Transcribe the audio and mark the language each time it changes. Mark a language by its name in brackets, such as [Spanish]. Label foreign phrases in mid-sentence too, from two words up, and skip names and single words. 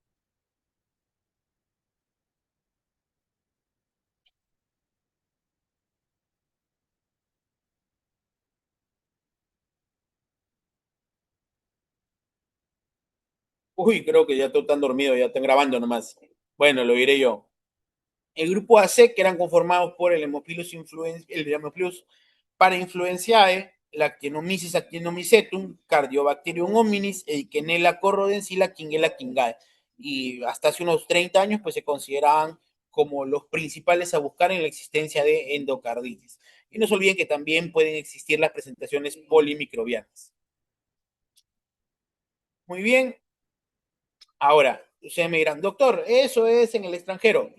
[Spanish] Uy, creo que ya todos están dormidos, ya están grabando nomás. Bueno, lo diré yo. El grupo AC, que eran conformados por el Haemophilus parainfluenzae, la Actinomyces actinomycetum, Cardiobacterium hominis, Eikenella corrodensila, Kingella kingae. Y hasta hace unos 30 años, pues se consideraban como los principales a buscar en la existencia de endocarditis. Y no se olviden que también pueden existir las presentaciones polimicrobianas. Muy bien, ahora, ustedes me dirán, doctor, ¿eso es en el extranjero?